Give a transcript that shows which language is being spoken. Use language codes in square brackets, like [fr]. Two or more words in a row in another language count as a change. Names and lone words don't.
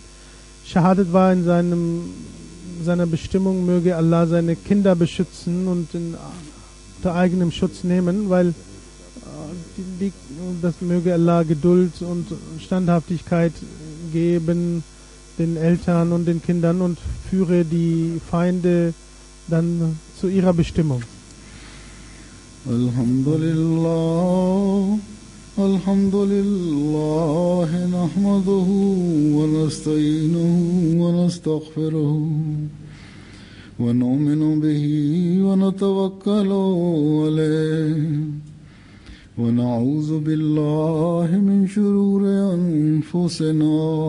[de] Shahadat war in seiner Bestimmung, möge Allah seine Kinder beschützen und unter eigenem Schutz nehmen, weil das möge Allah Geduld und Standhaftigkeit geben den Eltern und den Kindern und führe die Feinde dann zu ihrer Bestimmung. Alhamdulillah. [ar] الحمد لله نحمده ونستعينه ونستغفره ونؤمن به ونتوكل عليه ونعوذ بالله من شرور أنفسنا